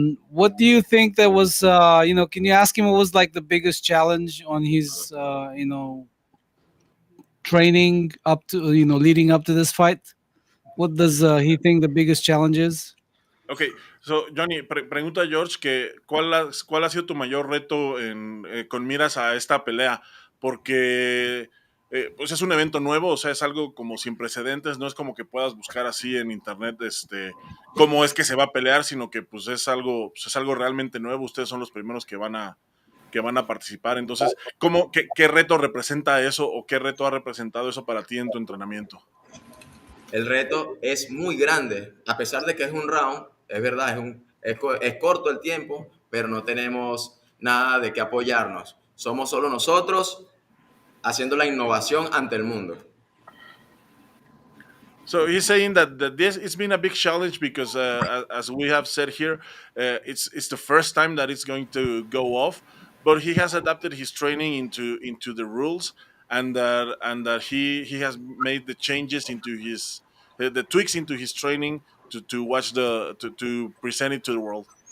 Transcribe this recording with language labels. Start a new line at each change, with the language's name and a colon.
English: What do you think that was? Can you ask him what was like the biggest challenge on his training up to leading up to this fight? What does he think the biggest challenge is?
Spanish: Ok, so Johnny, pregunta a George que cuál ha sido tu mayor reto con miras a esta pelea, porque pues es un evento nuevo, o sea, es algo como sin precedentes, no es como que puedas buscar así en internet cómo es que se va a pelear, sino que pues es algo realmente nuevo, ustedes son los primeros que van a participar, entonces, ¿qué reto representa eso o qué reto ha representado eso para ti en tu entrenamiento? El reto es muy grande, a pesar de que es un round, es verdad, es corto el tiempo, pero no tenemos nada de qué apoyarnos. Somos solo nosotros haciendo la innovación ante el mundo.
English: So he's saying that this it's been a big challenge because, as we have said here, it's the first time that it's going to go off. But he has adapted his training into the rules, and that he has made the changes into his the tweaks into his training to watch to present it to the world.